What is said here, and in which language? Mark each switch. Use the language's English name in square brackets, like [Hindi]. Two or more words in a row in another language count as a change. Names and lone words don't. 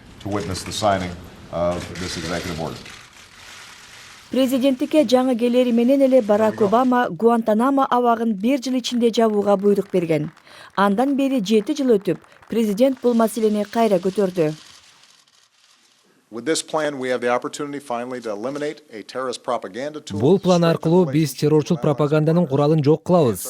[English] to witness the signing of this executive order. [Kyrgyz] Президенттикке жаңы келери менен эле Барак Обама Гуантанамо абагын 1 жыл ичинде жабууга буйрук берген. Андан бери 7 жыл өтүп, президент бул маселени кайра көтөрдү. Бул план аркылуу биз террорчул пропаганданын куралын жок кылабыз.